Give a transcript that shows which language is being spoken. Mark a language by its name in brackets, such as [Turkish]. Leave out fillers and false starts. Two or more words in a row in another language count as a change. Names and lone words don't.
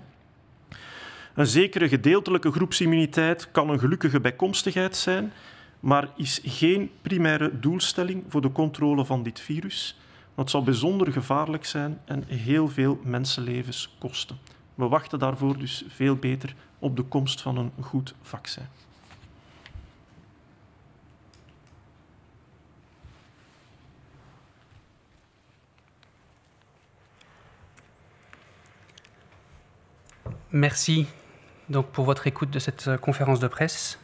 [Dutch] Een zekere gedeeltelijke groepsimmuniteit kan een gelukkige bijkomstigheid zijn, maar is geen primaire doelstelling voor de controle van dit virus. Dat zou bijzonder gevaarlijk zijn en heel veel mensenlevens kosten. We wachten daarvoor dus veel beter op de komst van een goed vaccin. [French] Merci donc pour votre écoute de cette conférence de presse.